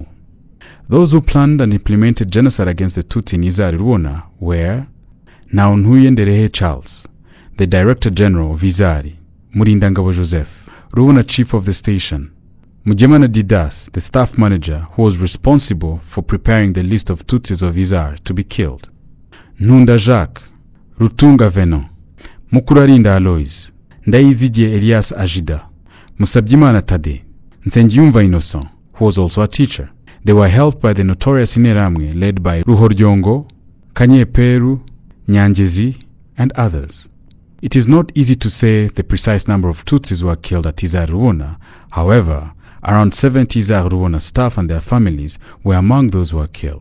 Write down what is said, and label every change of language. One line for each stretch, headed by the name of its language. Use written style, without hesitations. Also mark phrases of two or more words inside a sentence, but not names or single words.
English: Those who planned and implemented genocide against the Tutsi in ISAR Rubona were Ndereyehe Charles, the Director General of ISAR, Murindangabo Joseph, Rubona Chief of the Station, Mujemana Didas, the Staff Manager who was responsible for preparing the list of Tutsis of ISAR to be killed, Ntunda Jacques, Rutunga Venon, Mukurarinda Alois, Ndayizidye Elias Ajida, Musabyimana Tade, Nsengiyumva Innocent, who was also a teacher. They were helped by the notorious Interahamwe led by Ruhoryongo, Kanyeperu, Nyangezi, and others. It is not easy to say the precise number of Tutsis were killed at ISAR Rubona. However, around 70 ISAR Rubona staff and their families were among those who were killed.